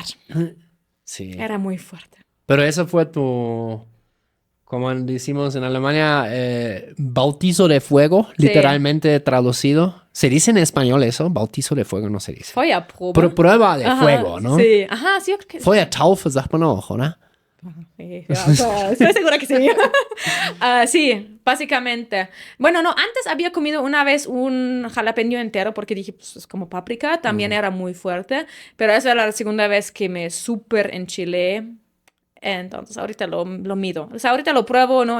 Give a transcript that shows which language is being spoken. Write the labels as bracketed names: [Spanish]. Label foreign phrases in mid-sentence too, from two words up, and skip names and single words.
[Spanish] Sí. Era muy fuerte. Pero eso fue tu, como decimos en Alemania, bautizo de fuego, Sí. literalmente traducido. ¿Se dice en español eso? Bautizo de fuego no se dice. [German] Feuerprobe. [Spanish] Prueba de Ajá, fuego, ¿no? Sí, ajá, sí, yo creo que sí. [German] Feuertaufe sagt man auch, [Spanish] ¿verdad? Ya, o sea, estoy segura que sí. Sí, básicamente. Bueno, no, antes había comido una vez un jalapeño entero porque dije, pues es como páprica, también era muy fuerte, pero esa era la segunda vez que me súper enchilé. Entonces, ahorita lo mido. O sea, ahorita lo pruebo, ¿no?